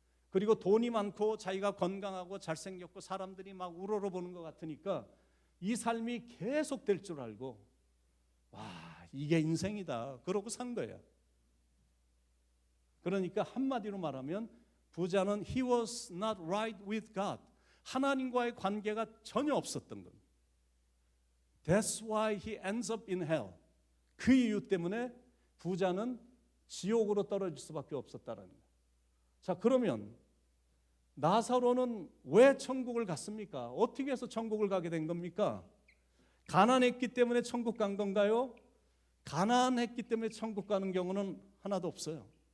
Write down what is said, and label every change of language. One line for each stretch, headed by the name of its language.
Korean: 그리고 돈이 많고 자기가 건강하고 잘생겼고 사람들이 막 우러러보는 것 같으니까 이 삶이 계속 될 줄 알고, 와, 이게 인생이다 그러고 산 거예요. 그러니까 한마디로 말하면 부자는
English: he was not right with God,
Korean: 하나님과의 관계가 전혀 없었던 겁니다.
English: That's why he ends up in hell.
Korean: 그 이유 때문에 부자는 지옥으로 떨어질 수밖에 없었다는 거예요. 자, 그러면 나사로는 왜 천국을 갔습니까? 어떻게 해서 천국을 가게 된 겁니까? 가난했기 때문에 천국 간 건가요? 가난했기 때문에 천국 가는 경우는 하나도 없어요.